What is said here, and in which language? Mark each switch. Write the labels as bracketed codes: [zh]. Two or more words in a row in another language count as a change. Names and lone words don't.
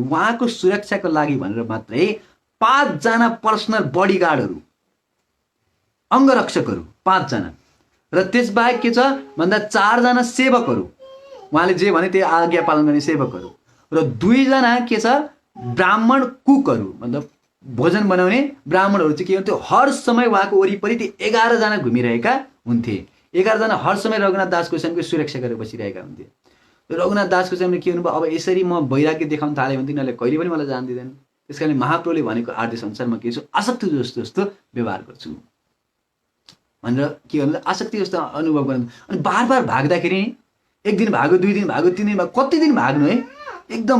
[ne] उहाँको सुरक्षाको लागि भनेर मात्रै 5 जना [en] personal bodyguards [ne] अङ्गरक्षकहरू 5 जना र त्यसबाहेक के छ भन्दा 4 जना सेवकहरू, उहाँले जे भने त्यो आज्ञा पालन गर्ने सेवकहरू र 2 जना के छ ब्राह्मण कुकहरू मतलब भोजन बनाउने ब्राह्मणहरू चाहिँ के हुन्थ्यो हर समय उहाँको वरिपरि त्यो 11 जना घुमिरहेका हुन्थे। 11 जना हर समय रघुनाथ दास गोस्वामीको सुरक्षा गरेर बसिरहेका हुन्थे। रघुनाथ दास गोस्वामीले के भन्नुभयो अब यसरी म वैराग्य देखाउन थालेँ भने तिनीहरूले कहिले पनि मलाई जान दिँदैन। त्यस कारण महाप्रभुले भनेको आदेश अनुसार म के छु आसक्ति जस्तो व्यवहार गर्छु भनेर के गर्नु आसक्ति जस्तो अनुभव गर्नु। अनि बार बार भाग्दाखेरि एक दिन भाग्यो, 2 दिन भाग्यो, 3 दिन भाग्यो, कति दिन भाग्नु है एकदम।